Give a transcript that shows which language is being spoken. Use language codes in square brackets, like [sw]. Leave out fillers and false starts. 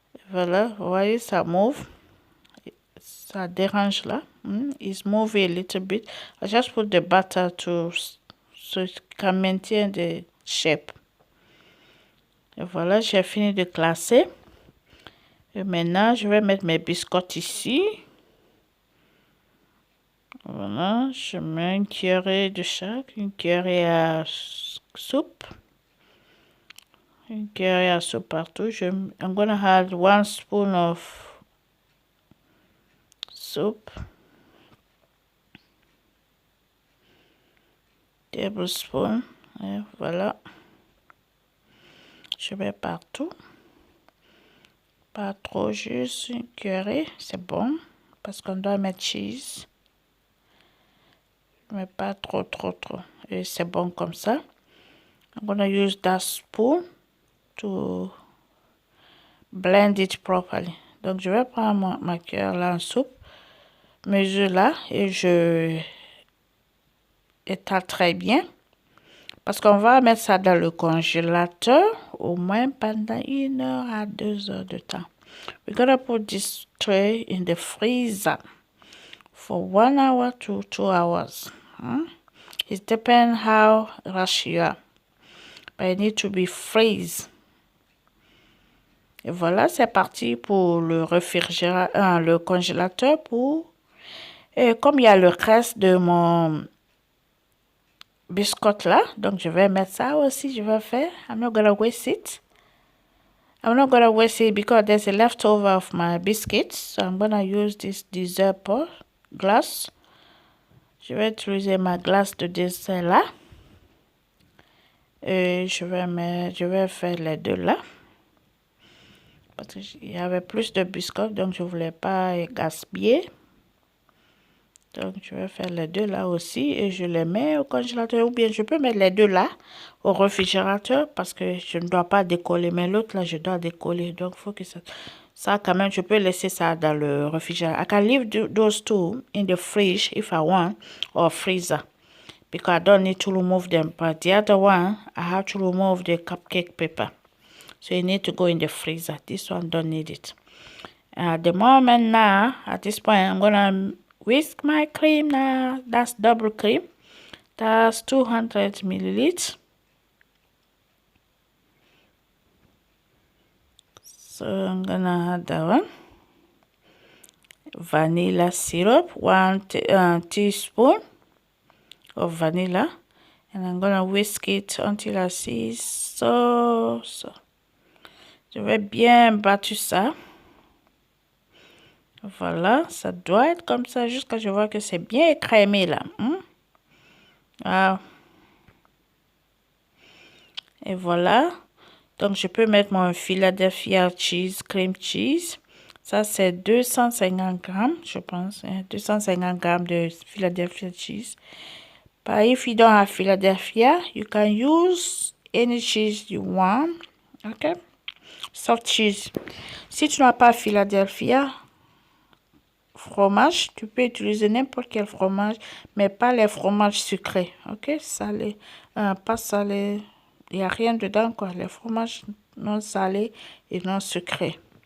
[fr] Voilà, vous voyez, ça move. Ça dérange là. [en] It's moving a little bit. I just put the butter so it can maintain the shape. [fr] Et voilà, j'ai fini de classer. Et maintenant, je vais mettre mes biscottes ici. Voilà, je mets une cuillerée de chaque, une cuillerée à soup. Curry soup partout. [en] I'm gonna add 1 spoon of soup. [fr] Tablespoon. Et voilà. Je mets partout. Pas trop, juste une curry. C'est bon. Parce qu'on doit mettre cheese. Mais pas trop. Et c'est bon comme ça. [en] I'm gonna use that spoon to blend it properly. [fr] Donc je vais prendre ma cuillère là en soupe, mesure là, et je étale très bien. Parce qu'on va mettre ça dans le congélateur au moins pendant 1 heure à 2 heures de temps. [en] We're gonna put this tray in the freezer for 1 hour to 2 hours. It depends how rush you are. But it need to be freeze. [fr] Et voilà, c'est parti pour le réfrigérateur, le congélateur pour... Et comme il y a le reste de mon biscotte là, donc je vais mettre ça aussi, je vais faire. [en] I'm not gonna waste it. I'm not gonna waste it because there's a leftover of my biscuits. So I'm gonna use this dessert pot glass. [fr] Je vais utiliser ma glace de dessert là. Et je vais faire les deux là. Parce qu'il y avait plus de biscottes, donc je ne voulais pas gaspiller. Donc je vais faire les deux là aussi et je les mets au congélateur. Ou bien je peux mettre les deux là au réfrigérateur parce que je ne dois pas décoller. Mais l'autre là, je dois décoller. Donc il faut que ça quand même, je peux laisser ça dans le réfrigérateur. [en] I can leave those two in the fridge if I want or freezer. Because I don't need to remove them. But the other one, I have to remove the cupcake paper. So you need to go in the freezer. This one don't need it. At the moment now, at this point, I'm gonna whisk my cream now. That's double cream. That's 200 milliliters. So I'm gonna add that one. Vanilla syrup, 1 teaspoon of vanilla. And I'm gonna whisk it until I see so. [fr] Je vais bien battre ça. Voilà, ça doit être comme ça jusqu'à ce que je vois que c'est bien écrémé là. Wow. Et voilà. Donc, je peux mettre mon Philadelphia cheese, cream cheese. Ça, c'est 250 grammes, je pense. 250 grammes de Philadelphia cheese. [en] But if you don't have Philadelphia, you can use any cheese you want. Okay? Soft cheese. [fr] Si tu n'as pas Philadelphia fromage, tu peux utiliser n'importe quel fromage, mais pas les fromages sucrés. Ok? Salé. Pas salé. Il n'y a rien dedans, quoi. Les fromages non salés et non sucrés.